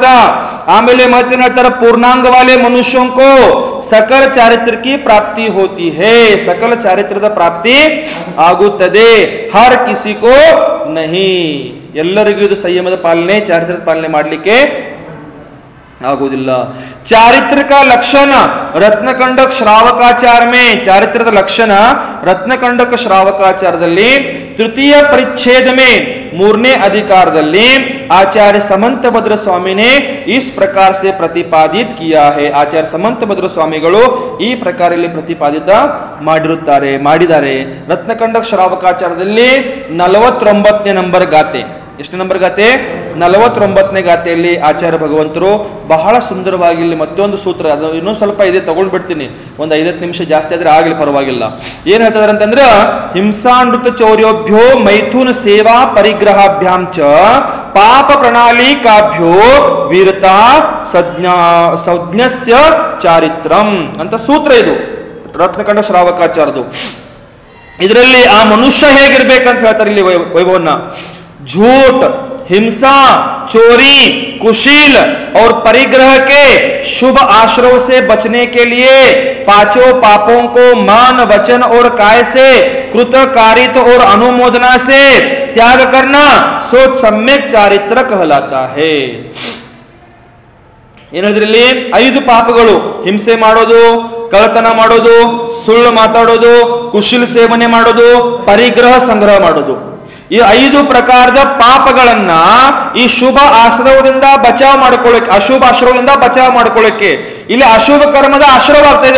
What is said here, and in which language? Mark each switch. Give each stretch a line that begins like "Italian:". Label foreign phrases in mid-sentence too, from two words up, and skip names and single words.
Kannada: ಆಮೇಲೆ ಮತ್ತೆ ಹೇಳ್ತಾರೆ,
Hindi: पूर्णांग वाले मनुष्योंको सकल चारित्र की प्राप्ति होती है,
Kannada: ಸಕಲ ಚಾರಿತ್ರದ ಪ್ರಾಪ್ತಿ ಆಗುತ್ತದೆ.
Hindi: हर किसीको नहीं,
Kannada: ಎಲ್ಲರಿಗೂ ಇದು ಸಂಯಮದ ಪಾಲನೆ, ಚಾರಿತ್ರದ ಪಾಲನೆ ಮಾಡಲಿಕ್ಕೆ ಆಗುವುದಿಲ್ಲ.
Hindi: ಚಾರಿತ್ರ का लक्षण रत्नकंडक श्रावकाचार में,
Kannada: ಚಾರಿತ್ರದ ಲಕ್ಷಣ ರತ್ನಕಂಡಕ ಶ್ರಾವಕಾಚಾರದಲ್ಲಿ ತೃತೀಯ ಪರಿಚ್ಛೇದ
Hindi: में
Kannada: 3ನೇ ಅಧಿಕಾರದಲ್ಲಿ
Hindi: आचार्य समंत भद्र स्वामी ने इस प्रकार से प्रतिपादित किया है.
Kannada: आचार्य समंत भद्र स्वामिಗಳು ಈ ಪ್ರಕಾರ ಇಲ್ಲಿ ಪ್ರತಿಪಾದಿತ ಮಾಡಿದ್ದಾರೆ. ರತ್ನಕಂಡಕ ಶ್ರಾವಕಾಚಾರದಲ್ಲಿ 49ನೇ ನಂಬರ್ ಗಾತೆ. ಎಷ್ಟು ನಂಬರ್ ಗಾತೆ? 49ನೇ ಗಾತೆಯಲ್ಲಿ ಆಚಾರ್ಯ ಭಗವಂತರು ಬಹಳ ಸುಂದರವಾಗಿ ಇಲ್ಲಿ ಮತ್ತೊಂದು ಸೂತ್ರ, ಅದು ಇನ್ನೊಂದು ಸ್ವಲ್ಪ ಇದೆ, ತಗೊಂಡ್ಬಿಡ್ತೀನಿ, ಒಂದು 5 ನಿಮಿಷ ಜಾಸ್ತಿ ಆದ್ರೆ ಆಗಲಿ ಪರವಾಗಿಲ್ಲ. ಏನ್ ಹೇಳ್ತಿದಾರೆ ಅಂತಂದ್ರೆ, ಹಿಂಸಾನೃತ ಚೌರ್ಯೋಭ್ಯೋ ಮೈಥುನ ಸೇವಾ ಪರಿಗ್ರಹಾಭ್ಯಾಂ ಚ ಪಾಪ ಪ್ರಣಾಳಿ ಕಾಭ್ಯೋ ವೀರತಾ ಸಂಜ್ಞಸ್ಯ ಚಾರಿತ್ರಂ ಅಂತ ಸೂತ್ರ ಇದು ರತ್ನಕಂಡ ಶ್ರಾವಕಾಚಾರದು. ಇದರಲ್ಲಿ ಆ ಮನುಷ್ಯ ಹೇಗಿರ್ಬೇಕಂತ ಹೇಳ್ತಾರೆ ಇಲ್ಲಿ ವೈಭವನ್ನ.
Hindi: झूठ, हिंसा, चोरी, कुशील और परिग्रह के शुभ आश्रव से बचने के लिए 5 पापों को मान, वचन और काय से कृतकारित और अनुमोदना से त्याग करना सो सम्यक चारित्र कहलाता है.
Kannada: ಏನಿದ್ರಲ್ಲಿ 5 ಪಾಪಗಳು: ಹಿಂಸೆ ಮಾಡೋದು, ಕಳ್ಳತನ ಮಾಡೋದು, ಸುಳ್ಳು ಮಾತಾಡೋದು, ಕುಶೀಲ ಸೇವನೆ ಮಾಡೋದು, ಪರಿಗ್ರಹ ಸಂಗ್ರಹ ಮಾಡೋದು. ಈ 5 ಪ್ರಕಾರದ ಪಾಪಗಳನ್ನ ಈ ಶುಭ ಆಶ್ರವದಿಂದ ಬಚಾವ್ ಮಾಡ್ಕೊಳ್ಳಕ್ಕೆ, ಅಶುಭ ಆಶ್ರವದಿಂದ ಬಚಾವ್ ಮಾಡ್ಕೊಳ್ಳಕ್ಕೆ, ಇಲ್ಲಿ ಅಶುಭ ಕರ್ಮದ ಆಶ್ರವ ಆಗ್ತಾ ಇದೆ.